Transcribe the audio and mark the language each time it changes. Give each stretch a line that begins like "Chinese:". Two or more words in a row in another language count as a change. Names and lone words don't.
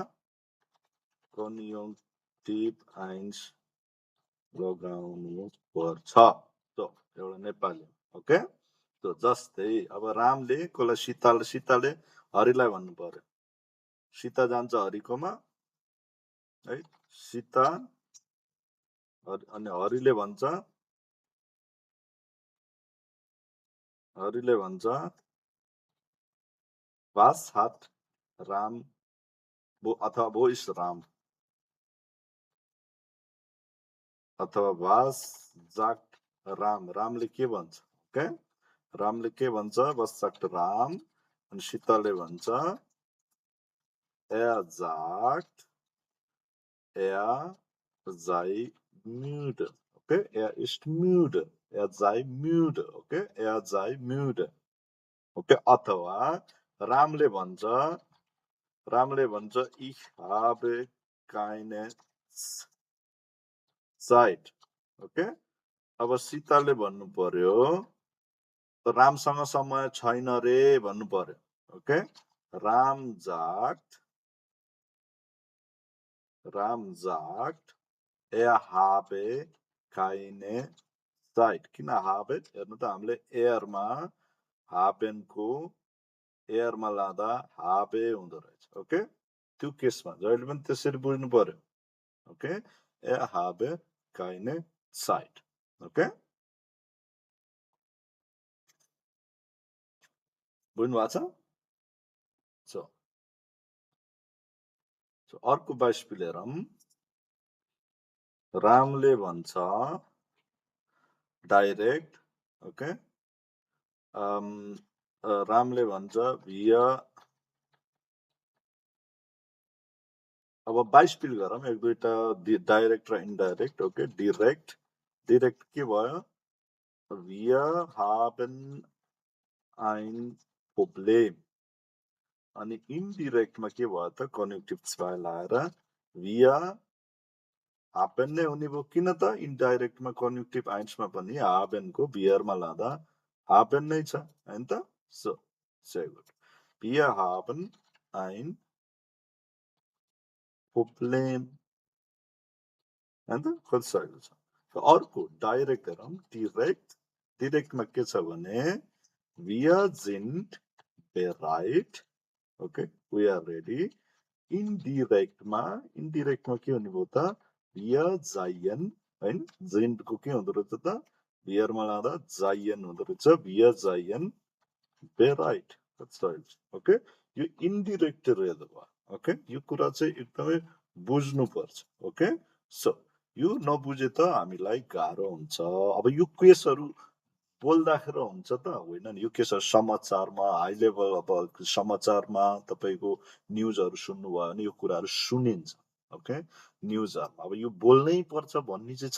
German: Konjunktiv eins
Nepali: लगाउनु पर्छ त एउटा नेपाली ओके त जस्तै अब रामले कसलाई सीताले हरिलाई भन्नु पर्यो सीता जान्छ हरिकोमा है सीता अनि हरिले भन्छ
German: was hat
Nepali: राम अथवा
German: wo ist
Nepali: राम अथवा
German: was sagt
Nepali: राम रामले के भन्छ ओके रामले के भन्छ
German: was sagt
Nepali: राम अनि सीताले भन्छ
German: er sagt er sei müde ओके er ist müde er sei müde ओके er sei müde ओके
Nepali: अथवा रामले भन्छ
German: ich habe keine Zeit
Nepali: ओके अब सीताले भन्नु पर्यो रामसँग समय छैन रे भन्नु पर्यो ओके राम
German: sagt er habe keine Zeit
Nepali: किन habe हेर्नु त हामीले एयर मा haben को एयर मा लादा habe हुँदो रहेछ ओके त्यो केसमा जहिले पनि त्यसरी बुझ्नु पर्यो ओके
German: er habe keine Zeit
Nepali: ओके बुझ्नु भएको छ सो अर्को बाइस्पिल हेरौँ रामले भन्छ डाइरेक्ट ओके रामले भन्छ wir अब बाइस्पिल गरौँ एक दुईटा डाइरेक्ट र इनडाइरेक्ट ओके डिरेक्ट के भयो
German: wir haben ein Problem
Nepali: अनि इनडिरेक्टमा के भयो त कन्जुक्टिभ 2 लाएर
German: wir haben
Nepali: नै हुने भयो किन त इनडाइरेक्टमा
German: Konjunktiv eins
Nepali: पनि haben को wir मा लादा haben नै छ हैन त सो
German: sehr gut wir haben ein Problem
Nepali: हैन त कति सजिलो छ। अर्को डाइरेक्ट हेरौँ डिरेक्टमा के छ भने
German: wir sind bereit
Nepali: ओके
English: we are ready
Nepali: इनडिरेक्टमा के हुने भयो त
German: wir seien
Nepali: हैन जेन्टको के हुँदो रहेछ त वियरमा लाँदा जायन हुँदो रहेछ
German: wir seien bereit
Nepali: कति सजिलो छ ओके यो इनडिरेक्ट रहेछ भयो ओके यो कुरा चाहिँ एकदमै बुझ्नु पर्छ
English: okay so
Nepali: यो नबुझे त हामीलाई गाह्रो हुन्छ अब यो केसहरू बोल्दाखेरि हुन्छ त होइन नि यो केसहरू समाचारमा
English: high level
Nepali: अब समाचारमा तपाईँको न्युजहरू सुन्नुभयो भने यो कुराहरू सुनिन्छ ओके न्युजहरूमा अब यो बोल्नै पर्छ भन्ने चाहिँ